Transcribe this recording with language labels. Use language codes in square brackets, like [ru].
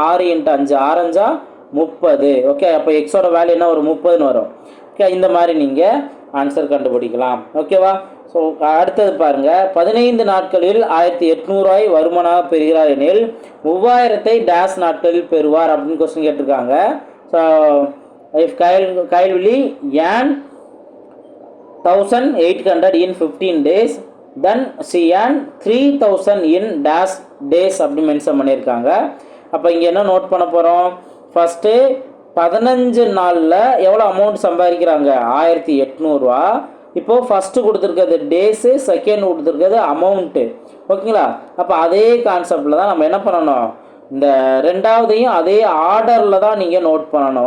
[ta] 6 × 5 6 5 30. Okay, அப்போ எக்ஸோட value என்ன வரும்? 30ன்னு வரும். ஓகே, இந்த மாதிரி நீங்கள் ஆன்சர் கண்டுபிடிக்கலாம். ஓகேவா? ஸோ அடுத்தது பாருங்கள். 15 நாட்களில் 1800 வருமானமாக பெறுகிறார் எனில் 3000 டேஷ் நாட்களில் பெறுவார் அப்படின்னு கொஸ்டின் கேட்டிருக்காங்க. [en] so if Kayalvizhi earn 1800 in 15 days then she earned 3000 in dash days [ta] அப்படி மென்ஷன் பண்ணியிருக்காங்க. அப்போ இங்கே என்ன நோட் பண்ண போகிறோம்? ஃபஸ்ட்டு 15 நாளில் எவ்வளோ அமௌண்ட் சம்பாதிக்கிறாங்க? 1800. இப்போது ஃபஸ்ட்டு கொடுத்துருக்கிறது டேஸு, செகண்ட் கொடுத்துருக்கிறது அமௌண்ட்டு. ஓகேங்களா? அப்போ அதே கான்செப்டில் தான் நம்ம என்ன பண்ணணும், இந்த ரெண்டாவதையும் அதே ஆர்டரில் தான் நீங்கள் நோட் பண்ணணும்.